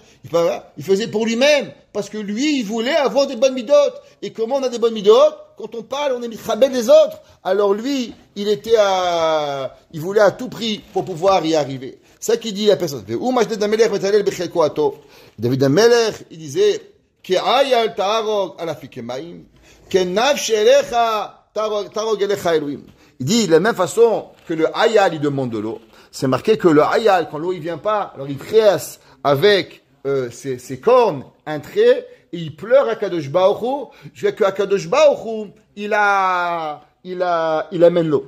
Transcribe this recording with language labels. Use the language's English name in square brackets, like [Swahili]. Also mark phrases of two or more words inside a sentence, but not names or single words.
[French] Il faisait pour lui-même. Parce que lui, il voulait avoir des bonnes midotes. Et comment on a des bonnes midotes? Quand on parle, on est mitchabed des autres. Alors lui, il voulait à tout prix pour pouvoir y arriver. C'est ça qu'il dit la personne. David Amelech, il disait, [Hebrew] כאיל תערוג על אפיקי מים, כן נפשי אליך תערוג אליך אלוהים. [French] Il dit, de la même façon que le hayal, il demande de l'eau, c'est marqué que le hayal, quand l'eau, il vient pas, alors il tresse avec ses cornes un trait, et il pleure à [Hebrew] קדוש ברוך הוא, [French] jusqu'à que [Hebrew] קדוש ברוך הוא, [French] il amène l'eau.